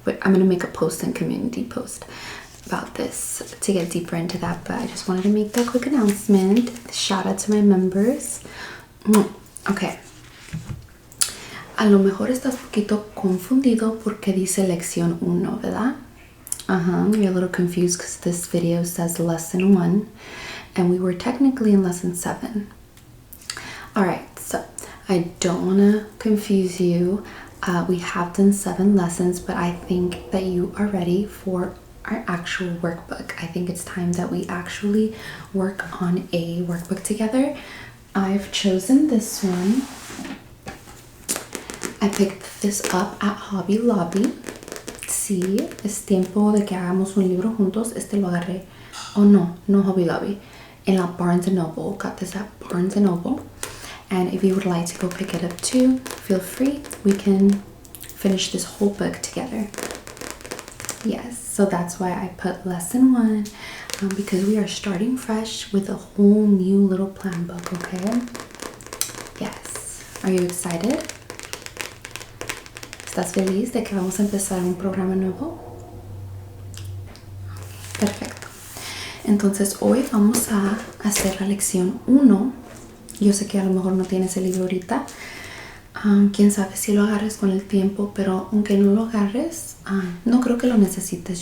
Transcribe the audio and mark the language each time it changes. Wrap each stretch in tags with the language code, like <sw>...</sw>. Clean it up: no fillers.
<en>But I'm going to make a post and community post about this to get deeper into that. But I just wanted to make that quick announcement. Shout out to my members. Okay.</en> <es>A lo mejor estás un poquito confundido porque dice lección 1, ¿verdad?</es> <en>You're a little confused because this video says lesson 1 and we were technically in lesson 7. Alright, so I don't want to confuse you. We have done 7 lessons, but I think that you are ready for our actual workbook. I think it's time that we actually work on a workbook together. I've chosen this one. I picked this up at Hobby Lobby.</en> <es>Sí, es tiempo de que hagamos un libro juntos. Este lo agarré. Oh no Hobby Lobby. In la Barnes & Noble.</es> <en>Got this at Barnes & Noble. And if you would like to go pick it up too, feel free. We can finish this whole book together. Yes, so that's why I put lesson 1, because we are starting fresh with a whole new little plan book, okay? Yes. Are you excited?</en> <es>¿Estás feliz de que vamos a empezar un programa nuevo? Perfecto. Entonces hoy vamos a hacer la lección 1. Yo sé que a lo mejor no tienes el libro ahorita. Quién sabe si lo agarres con el tiempo, pero aunque no lo agarres, no creo que lo necesites.</es>